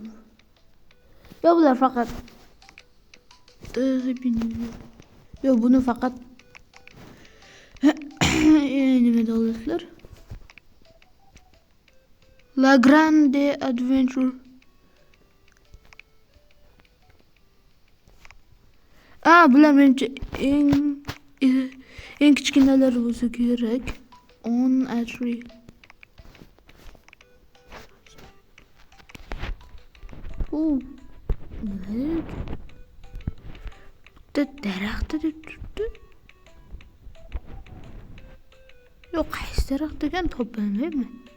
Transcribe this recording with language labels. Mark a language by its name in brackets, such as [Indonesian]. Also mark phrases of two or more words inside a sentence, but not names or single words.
[Uzbek] Ya bular faqat yo buni faqat nima deyapsizlar? La Grande Adventure. Bular menimcha eng kichkinalar bo'lsa kerak. [English] On a tree. [Uzbek] Daraxtda deb turibdi. Yo'q, qaysi daraxt ekan topolmayman.